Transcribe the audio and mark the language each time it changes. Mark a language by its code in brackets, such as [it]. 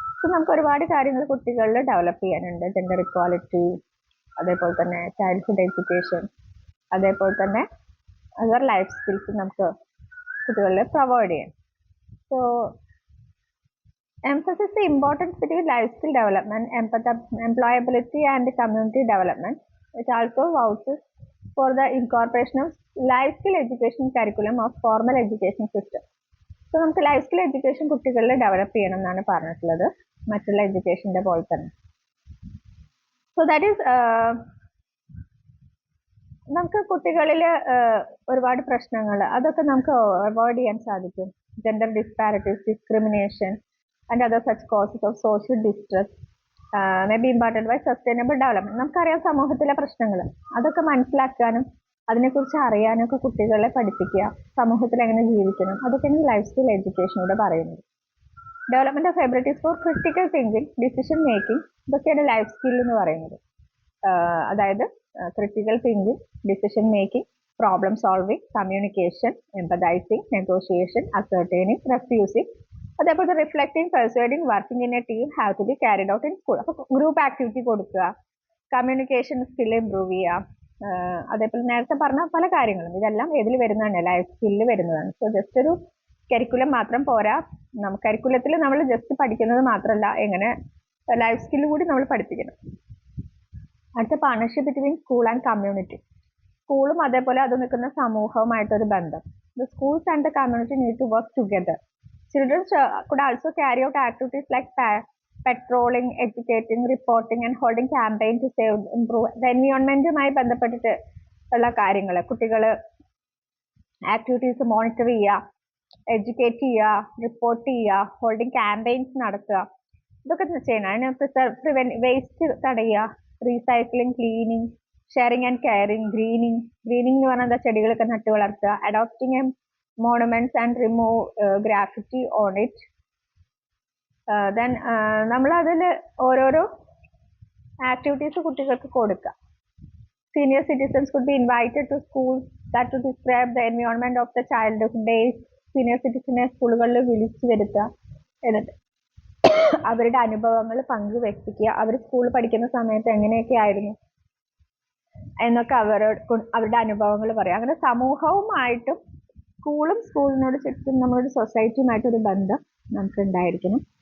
[ml] So നമുക്ക് ഒരുപാട് കാര്യങ്ങൾ കുട്ടികളിൽ ഡെവലപ്പ് ചെയ്യാനുണ്ട്. ജെൻഡർ ഇക്വാലിറ്റി, അതേപോലെ തന്നെ ചൈൽഡ്ഹുഡ് എഡ്യൂക്കേഷൻ, അതേപോലെ തന്നെ അതർ ലൈഫ് സ്കിൽസ് നമുക്ക് കുട്ടികളിൽ പ്രൊവൈഡ് ചെയ്യാം. [en] So emphasize the importance between life skill development, employability and community development. It also vouches for the incorporation of life skill education curriculum of formal education system. [ml] So നമുക്ക് life skill education കുട്ടികളിൽ develop ചെയ്യണം എന്നാണ് പറഞ്ഞിട്ടുള്ളത്, മറ്റുള്ള എഡ്യൂക്കേഷൻ്റെ പോലെ തന്നെ. [en] so that is [ml] നമുക്ക് കുട്ടികളിൽ ഒരുപാട് പ്രശ്നങ്ങൾ അതൊക്കെ നമുക്ക് അവോയ്ഡ് ചെയ്യാൻ സാധിക്കും. [en] Gender disparities, discrimination and other such causes of social distress may be imparted by sustainable development. [ml] നമുക്കറിയാം സമൂഹത്തിലെ പ്രശ്നങ്ങൾ, അതൊക്കെ മനസ്സിലാക്കാനും അതിനെക്കുറിച്ച് അറിയാനും ഒക്കെ കുട്ടികളെ പഠിപ്പിക്കുക, സമൂഹത്തിൽ എങ്ങനെ ജീവിക്കണം, അതൊക്കെയാണ് ലൈഫ് സ്കിൽ എഡ്യൂക്കേഷനിലൂടെ പറയുന്നത്. [en] development of abilities for critical thinking, decision making, [ml] ഇതൊക്കെയാണ് ലൈഫ് സ്കിൽ എന്ന് പറയുന്നത്. [en] അതായത് critical thinking, decision making, problem solving, communication, empathising, negotiation, ascertaining, refusing, അതേപോലെ reflecting, persuading, working in a team have to be carried out in school. [ml] അപ്പോൾ group activity കൊടുക്കുക, communication skill improve ചെയ്യുക, അതേപോലെ നേരത്തെ പറഞ്ഞ പല കാര്യങ്ങളും ഇതെല്ലാം ഏതിൽ വരുന്നതാണ്, ലൈഫ് സ്കില്ല് വരുന്നതാണ്. സോ ജസ്റ്റ് ഒരു കരിക്കുലം മാത്രം പോരാ, കരിക്കുലത്തിൽ നമ്മൾ ജസ്റ്റ് പഠിക്കുന്നത് മാത്രമല്ല, എങ്ങനെ ലൈഫ് സ്കില്ല് കൂടി നമ്മൾ പഠിപ്പിക്കണം. അടുത്ത [en] Partnership between school and community. [ml] സ്കൂളും അതേപോലെ അത് നിൽക്കുന്ന സമൂഹവുമായിട്ടൊരു ബന്ധം. [en] The schools and the community need to work together. Children could also carry out activities like patrolling, educating, reporting and holding campaign to save, improve the environment. [ml] ബന്ധപ്പെട്ടിട്ട് ഉള്ള കാര്യങ്ങൾ കുട്ടികൾ activities monitor ചെയ്യുക, എഡ്യൂക്കേറ്റ് ചെയ്യുക, റിപ്പോർട്ട് ചെയ്യുക, holding campaigns നടത്തുക, ഇതൊക്കെ ചെയ്യണം. അതിന് വേസ്റ്റ് തടയുക, recycling, cleaning, sharing and caring, greening എന്ന് പറഞ്ഞാൽ എന്താ, ചെടികളൊക്കെ നട്ടു വളർത്തുക, [en] Adopting a monuments and remove graffiti on it. [ml] Then നമ്മൾ അതിൽ ഓരോരോ ആക്ടിവിറ്റീസ് കുട്ടികൾക്ക് കൊടുക്കുക. [en] Senior citizens could be invited to schools that to describe the environment of the childhood days. [ml] Senior സിറ്റിസനെ സ്കൂളുകളിൽ വിളിച്ചു വരുത്തുക, എന്നിട്ട് അവരുടെ അനുഭവങ്ങൾ പങ്കുവെപ്പിക്കുക. അവർ സ്കൂളിൽ പഠിക്കുന്ന സമയത്ത് എങ്ങനെയൊക്കെ ആയിരുന്നു എന്നൊക്കെ അവരുടെ അനുഭവങ്ങൾ പറയാം. അങ്ങനെ സമൂഹവുമായിട്ടും സ്കൂളിനോട് ചുറ്റും നമ്മളൊരു സൊസൈറ്റിയുമായിട്ടൊരു ബന്ധം നമുക്ക് ഉണ്ടായിരിക്കണം.